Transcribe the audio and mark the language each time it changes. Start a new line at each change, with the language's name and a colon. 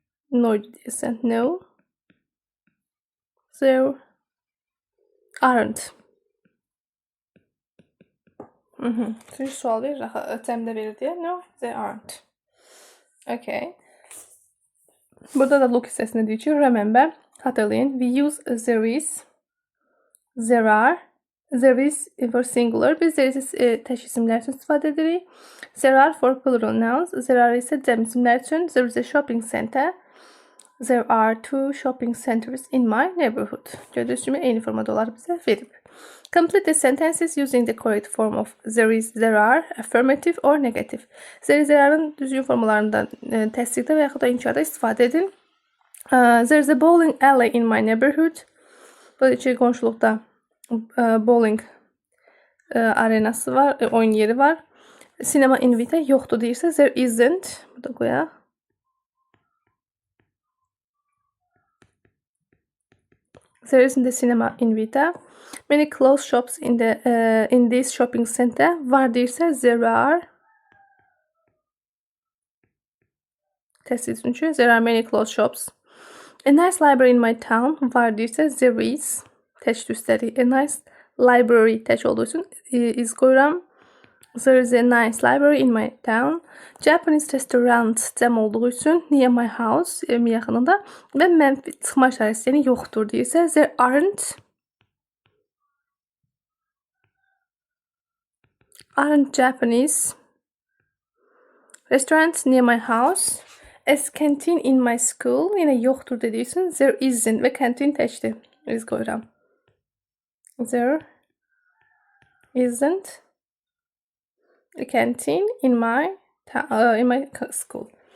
English: No
Azerbaijani: idi deyəsən.
English: No. There aren't.
Azerbaijani: Çünki sual verir axı. Cəmdə verir deyə.
English: No, there aren't.
Azerbaijani: Okay. Burada da look hissəsində deyir ki, remember, xatırlayın.
English: We use there is, there are, there is for singular.
Azerbaijani: Biz there is tək isimlər üçün istifadə edirik.
English: There are for plural nouns.
Azerbaijani: There are isə cəm isimlər üçün.
English: There is a shopping center. There are 2 shopping centers in my neighborhood.
Azerbaijani: Gördüyünüz kimi eyni formada olaraq bizə verib.
English: Complete the sentences using the correct form of there is, there are, affirmative or negative.
Azerbaijani: There is, there are'ın düzgün formalarından təsdiqdə və yaxud da inkarda istifadə edin.
English: There is a bowling alley in my neighborhood.
Azerbaijani: Burada ki, qonşuluqda bowling arenası var, oyun yeri var.
English: Cinema in Vita
Azerbaijani: yoxdur deyirsə, there isn't. Burada qoyaq.
English: There isn't a cinema in Vita. Many clothes shops in this shopping center.
Azerbaijani: Var deyirsə, there are. Təsdiq üçün
English: there are many clothes shops. A nice library in my town.
Azerbaijani: Var deyirsə, there is. Tək üstəlik. A nice library tək olduğu üçün is qoyuram.
English: There is a nice library in my town.
Azerbaijani: Japanese restaurant cəm olduğu üçün
English: near my house,
Azerbaijani: evimin yaxınında və mənfi çıxma işarəsi yəni yoxdur deyirsə, there aren't.
English: Aren't Japanese restaurants near my house. As canteen in my school.
Azerbaijani: Yenə yoxdur dediyi üçün there isn't və canteen təkdir. Biz qoyuram.
English: There isn't a canteen in my school.